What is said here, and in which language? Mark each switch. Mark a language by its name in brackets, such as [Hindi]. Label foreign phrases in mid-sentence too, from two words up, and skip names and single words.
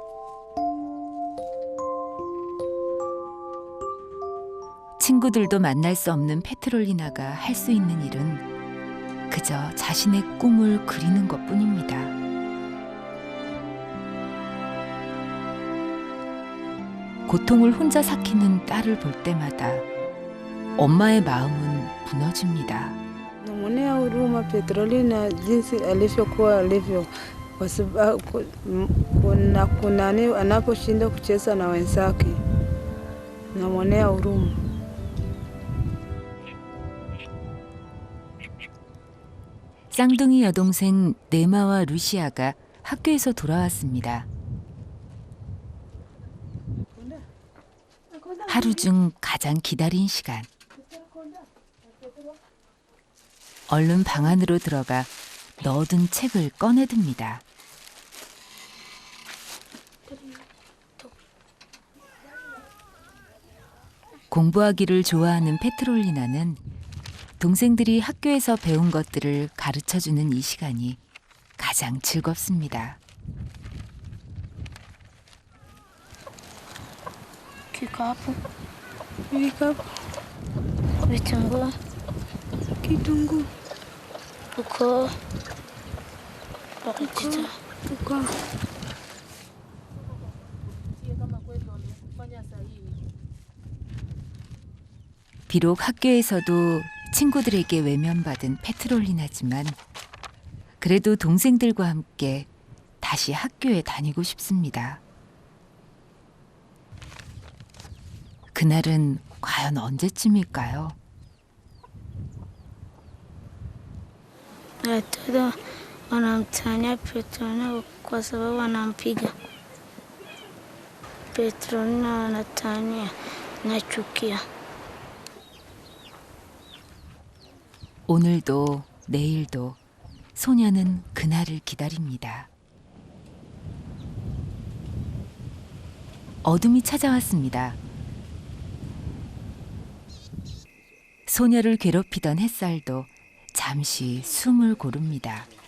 [Korean] 친구들도 만날 수 없는 페트롤리나가 할 수 있는 일은 그저 자신의 꿈을 그리는 것뿐입니다. 고통을 혼자 삭히는 딸을 볼 때마다 엄마의 마음은 무너집니다. [Swahili] Namwonea huruma Petrolina jinsi alivyokuwa alivyo, kwa sababu kunani anaposhinda kucheza na wenzake, namwonea huruma. [Korean] 쌍둥이 여동생 네마와 루시아가 학교에서 돌아왔습니다. 하루 중 가장 기다린 시간. 얼른 방 안으로 들어가 넣어둔 책을 꺼내듭니다. 공부하기를 좋아하는 페트롤리나는 동생들이 학교에서 배운 것들을 가르쳐주는 이 시간이 가장 즐겁습니다. [Swahili] Kikapu, Vikapu, vitunguu, kitunguu, ukoo, parachicha. uko [Korean] 비록 학교에서도 친구들에게 외면받은 페트롤리나지만 그래도 동생들과 함께 다시 학교에 다니고 싶습니다. 그날은 과연 언제쯤일까요? [Swahili] Watoto wanamtania Petronila kwa sababu wanampiga. Petronila wanatania, nachukia. [Korean] 오늘도 내일도 소녀는 그날을 기다립니다. 어둠이 찾아왔습니다. 소녀를 괴롭히던 햇살도 잠시 숨을 고릅니다.